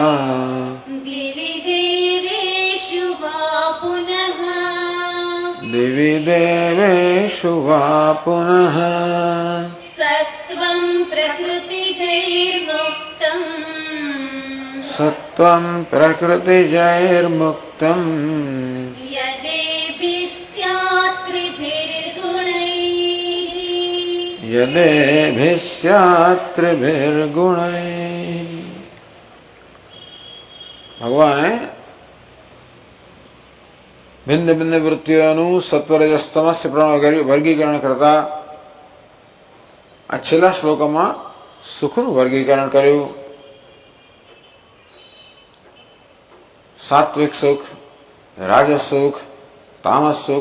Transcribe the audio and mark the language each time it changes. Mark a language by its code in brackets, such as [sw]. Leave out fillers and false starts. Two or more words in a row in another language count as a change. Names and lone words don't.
[sa] दिवि देवेषु वा पुनः सत्त्वं प्रकृतिजैर्मुक्तम् यदेभिः स्यात् त्रिभिर्गुणैः। [gu] ભગવાને ભિન્ન ભિન્ન વૃત્તિઓનું સત્વરજસ્તમસ્ય પ્રમાણે વર્ગીકરણ કરતા આ છેલ્લા શ્લોકમાં સુખનું વર્ગીકરણ કર્યું. સાત્વિક સુખ, રાજસ સુખ, તામસ સુખ.